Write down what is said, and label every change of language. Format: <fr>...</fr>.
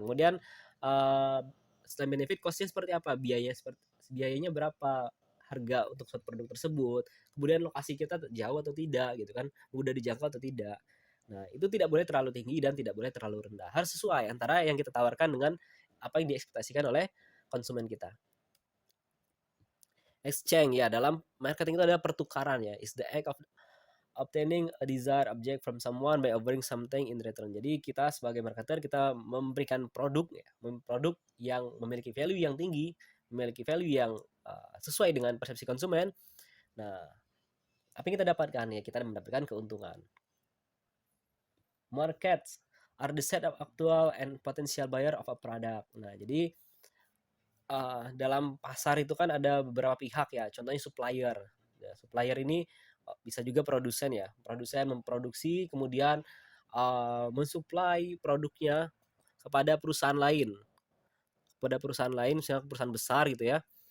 <id>Kemudian uh, selain benefit, costnya seperti apa, biayanya berapa, harga untuk suatu produk tersebut, kemudian lokasi kita jauh atau tidak gitu kan, mudah dijangkau atau tidak. Nah, itu tidak boleh terlalu tinggi dan tidak boleh terlalu rendah. Harus sesuai antara yang kita tawarkan dengan apa yang diekspektasikan oleh konsumen kita. Exchange ya, dalam marketing itu ada pertukaran ya.</id> <en>Is the act of obtaining a desired object from someone by offering something in return.</en> <id>Jadi kita sebagai marketer kita memberikan produk ya, produk yang memiliki value yang tinggi, memiliki value yang sesuai dengan persepsi konsumen. Nah, apa yang kita dapatkan ya? Kita mendapatkan keuntungan.</id> <en>Markets are the set of actual and potential buyer of a product.</en> <id>Nah, jadi dalam pasar itu kan ada beberapa pihak ya, contohnya supplier. Ya, supplier ini bisa juga produsen ya, produsen memproduksi kemudian mensuplai produknya kepada perusahaan lain, misalnya perusahaan besar gitu ya.</id>